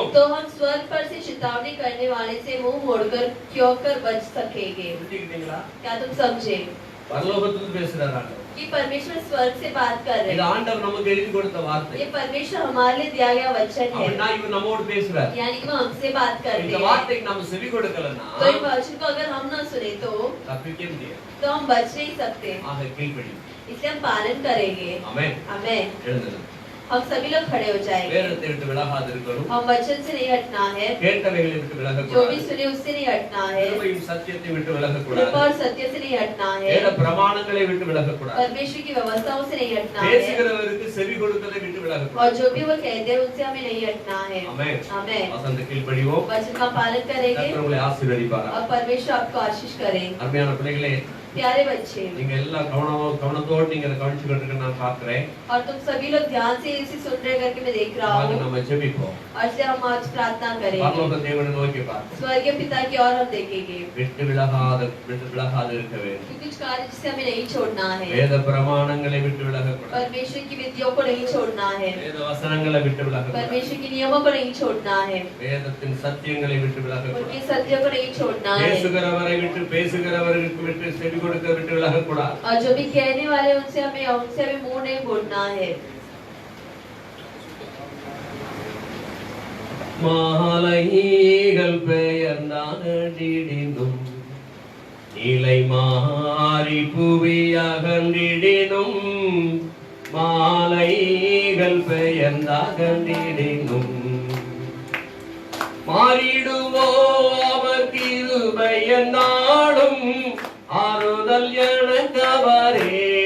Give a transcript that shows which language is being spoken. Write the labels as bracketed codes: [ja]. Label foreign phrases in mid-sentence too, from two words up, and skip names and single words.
[hi] तो हम स्वर्ग पर से चेतावनी करने वाले से मुंह मोड़कर क्यों कर बच सकेंगे? [ta] புரிஞ்சுக்கிட்டீங்களா? [hi] क्या तुम समझे [ta] பரலோகத்திலிருந்து பேசுறார் ஆண்டவர். [hi] कि परमेश्वर स्वर्ग से बात कर रहे [ta] இது [hi] हैं? [ta] ஆண்டவர் நமக்கு எழுதி கொடுத்த வார்த்தை. [hi] ये परमेश्वर हमारे लिए दिया गया वचन है, [ta] அப்படின்னா இவர் நம்மோடு பேசுறார். [hi] यानी कि वो हमसे बात करते [ta] இந்த [hi] हैं। [ta] வார்த்தைக்கு நாம செவி கொடுக்கலன்னா [hi] तो इस वचन को अगर हम न सुने तो [ta] தப்பிக்க முடியாது. [hi] हम बच नहीं सकते, [ta] ஆக கீழ்ப்படி. [hi] इसलिए हम पालन करेंगे। [ta] ஆமென். [hi] आमेन। [ta] எழுந்துங்க. [hi] हम सभी लोग खड़े हो जाएंगे। [ta] வேதத்தை விட்டு விலகாது இருக்கணும். [hi] हम वचन से नहीं हटना है, [ta] கேட்டவைகளை விட்டு [hi] जो भी [ta] விலகக்கூடாது. [hi] सुने उससे नहीं हटना है, [ta] கிருபையும் சத்தியத்தை விட்டு [hi] कृपा [ta] விலகக்கூடாது. [hi] और सत्य से नहीं हटना है, [ta] வேத பிரமாணங்களை விட்டு விலகக்கூடாது. [hi] परमेश्वर की व्यवस्थाओं से नहीं हटना है, [ta] பேசுகிறவருக்கு செவி கொடுப்பதை விட்டு விலகக்கூடாது. [hi] और जो भी वो कहते हैं उनसे हमें नहीं हटना है। [ta] ஆமென். [hi] आमेन। [ta] வசந்த கீழ்ப்படிவோம். [hi] वचन का पालन करेंगे [ta] கர்த்தர் உங்களை ஆசீர்வதிப்பாராக. [hi] और परमेश्वर आपको आशीष करे। [ta] அருமையான பிள்ளைகளே, [hi] प्यारे बच्चे, [ta] நீங்க எல்லாம் கவனத்தோடு நீங்க அதை கவனிச்சுக்கிட்டு இருக்க நான் பார்க்கிறேன். [hi] और तुम सभी लोग ध्यान से इसे सुन रहे करके मैं देख रहा [ta] வாங்க [hi] हूँ। [ta] நம்ம ஜெபிப்போம். [hi] और इसलिए हम आज प्रार्थना करेंगे, [ta] பரலோக தேவனை நோக்கி பார்ப்போம். [hi] स्वर्गीय पिता की ओर हम देखेंगे, [ta] விட்டு விலகாது இருக்க வேண்டும். [hi] कि कुछ कार्य जिसे हमें नहीं छोड़ना है, [ta] வேத பிரமாணங்களை விட்டு விலகக்கூடாது. [hi] परमेश्वर की विधियों को नहीं छोड़ना है, [ta] வேத வசனங்களை விட்டு விலகக்கூடாது. [hi] परमेश्वर के नियमों को नहीं छोड़ना है, [ta] வேதத்தின் சத்தியங்களை விட்டு விலகக்கூடாது. [hi] उनके सत्य को नहीं छोड़ना है, [ta] பேசுகிறவரை விட்டு பேசுகிறவருக்கு விட்டு செவி கொடுக்க விட்டு விலகக்கூடாது. [hi] और जो भी कहने वाले उनसे हमें मुंह नहीं मोड़ना है। [ta] மாலைகள் பெயர்ந்தாடிடினும் நிலை மாறி புவி அகன்றிடினும், மாலைகள் பெயர்ந்தாகன்றிடினும் மாறிடுவோ அவர் கிருபை நாடும் ஆறுதல் எனக்கவரே.